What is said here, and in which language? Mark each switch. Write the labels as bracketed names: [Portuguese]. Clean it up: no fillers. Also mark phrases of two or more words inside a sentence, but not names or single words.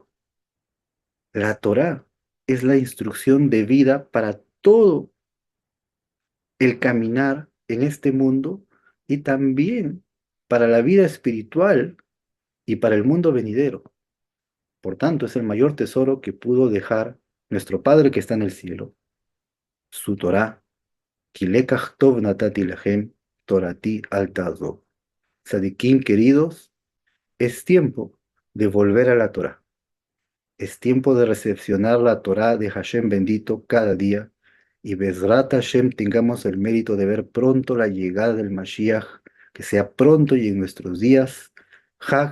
[Spanish] La Torá es la instrucción de vida para todo el caminar en este mundo y también para la vida espiritual y para el mundo venidero. Por tanto, es el mayor tesoro que pudo dejar nuestro Padre que está en el cielo, su Torá. [Hebrew] כי לקח טוב נתתי לכם, תורתי אל תעזובו. [Spanish] Sadikim queridos, es tiempo de volver a la Torá. Es tiempo de recepcionar la Torá de Hashem bendito cada día y [Hebrew] בעזרת השם [Spanish] tengamos el mérito de ver pronto la llegada del Mashiach, que sea pronto y en nuestros días.